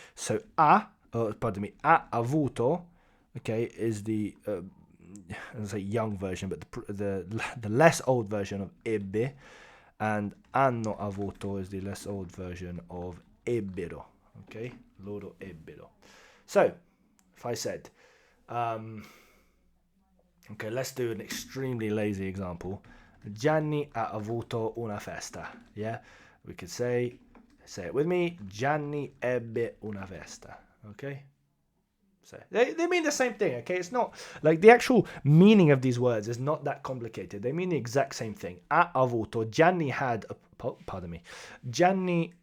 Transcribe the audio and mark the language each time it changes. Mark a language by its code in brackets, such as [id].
[en] So ha avuto, okay, is the young version, but the less old version of ebbe, and [it] hanno avuto [en] is the less old version of ebbero. [it] Okay, loro ebbero. [en] So if I said, okay, let's do an extremely lazy example. [it] Gianni ha avuto una festa. [en] Yeah, we could say it with me. Gianni [it] ebbe una festa. [en] Okay, so they mean the same thing. Okay, it's not like the actual meaning of these words is not that complicated. They mean the exact same thing. [it] Ha avuto. [en] Gianni had. Pardon me. Gianni.